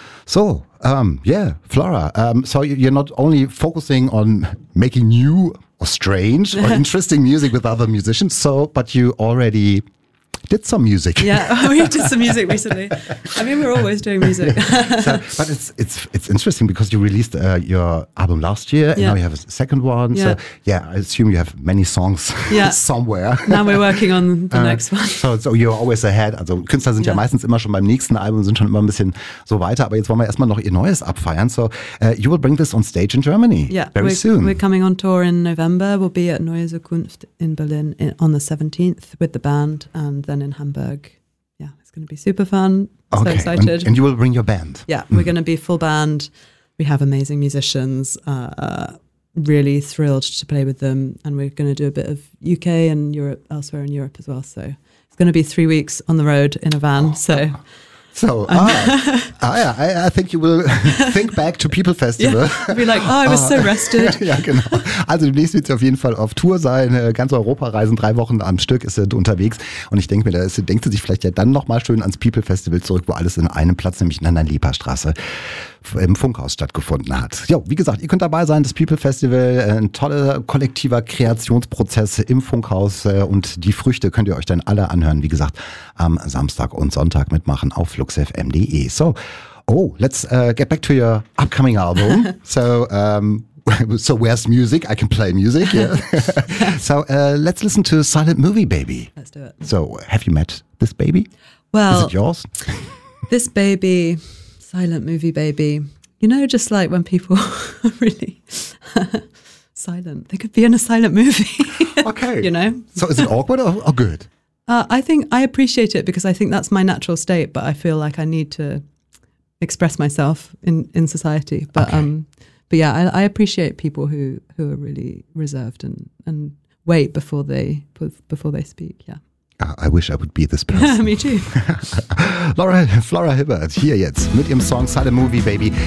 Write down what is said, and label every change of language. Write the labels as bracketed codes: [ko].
[en] So, yeah, Flora, so you're not only focusing on making new or strange or interesting music with other musicians, so, but you already did some music. Yeah, we did some music recently. I mean, we're always doing music. So, but it's interesting because you released your album last year and now you have a second one. Yeah. So yeah, I assume you have many songs somewhere. Now we're working on the next one. So you're always ahead. [de] Also Künstler sind ja meistens immer schon beim nächsten Album, sind schon immer ein bisschen so weiter. Aber jetzt wollen wir erstmal noch ihr neues abfeiern. [en] So you will bring this on stage in Germany very soon. We're coming on tour in November. We'll be at Neue Zukunft in Berlin on the 17th with the band and then in Hamburg. Yeah, it's going to be super fun. Okay. So excited. And you will bring your band. Yeah, we're going to be full band. We have amazing musicians. Really thrilled to play with them. And we're going to do a bit of UK and Europe, elsewhere in Europe as well. So it's going to be 3 weeks on the road in a van. I think you will think back to People Festival. Yeah, be like, oh, I was so rested. [de] Ja, genau. Also demnächst wird sie auf jeden Fall auf Tour sein, ganz Europa reisen, 3 Wochen am Stück ist sie unterwegs. Und ich denke mir, da denkt sie sich vielleicht ja dann nochmal schön ans People Festival zurück, wo alles in einem Platz, nämlich in einer Lieperstraße, im Funkhaus stattgefunden hat. Jo, wie gesagt, ihr könnt dabei sein, das People Festival, ein toller kollektiver Kreationsprozess im Funkhaus und die Früchte könnt ihr euch dann alle anhören, wie gesagt, am Samstag und Sonntag mitmachen auf luxfm.de. [en] So, oh, let's get back to your upcoming album. So where's music? I can play music, yeah. So, let's listen to Silent Movie Baby. Let's do it. So, have you met this baby? Well, is it yours? This baby... Silent Movie Baby. You know, just like when people are really silent. They could be in a silent movie. Okay. You know? So is it awkward or good? I think I appreciate it because I think that's my natural state, but I feel like I need to express myself in society. But okay. But yeah, I appreciate people who are really reserved and wait before they speak, yeah. I wish I would be this person. Me too. [de] Flora Hibbert hier jetzt mit ihrem Song Silent Movie Baby.